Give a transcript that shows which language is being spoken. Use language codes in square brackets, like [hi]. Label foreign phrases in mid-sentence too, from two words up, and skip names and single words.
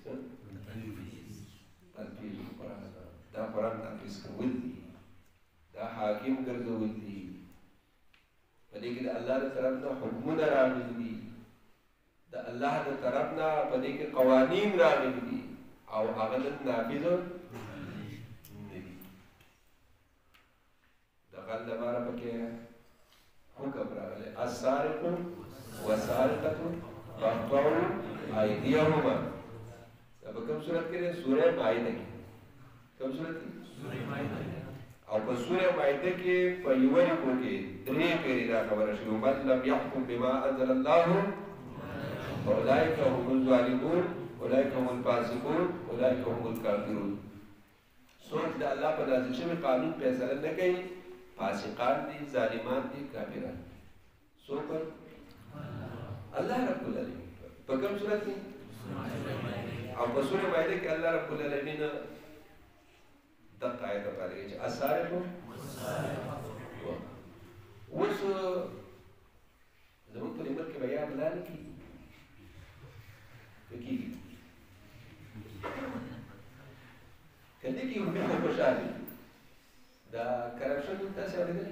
[ps] تنفیذ قرآن دا قرآن تنفیذ کول دي دا حاکم ګرځول دي دې کې د الله د طرف نه حکمونه راغلي دي، د الله د طرف نه په دې کې قوانین راغلي دي او هغه د نافذ نه دي. د غل لپاره پکې حکم راغلی [ar] السارق والسارقة فاقطعوا أيديهما. [ps] دا په کوم صورت کې ده؟ سوره مائده کې. کوم صورت کې؟ سوره مائده. او په سوره مائده کې په یو رکو کې درې پیری دا خبره شوې [ar] من لم يحكم بما انزل الله فاولئك هم الظالمون اولئك هم الفاسقون اولئك هم الكافرون. [ps] څوک د الله په نازل شوي قانون فیصله نه کوي فاسقان دي، ظالمان دي، کافران. څوک؟ [ar] الله رب العالمین. [ps] په کوم صورت کې؟ او په سوره مائده کې [ar] الله رب العالمین [ps] دقه آیت راغلی چې السارق اوس زموږ په ملک کې به یا بلا نه کېږي که دې کې یو مخه خوشحالي دا کرپشن تاسې اورېدلی؟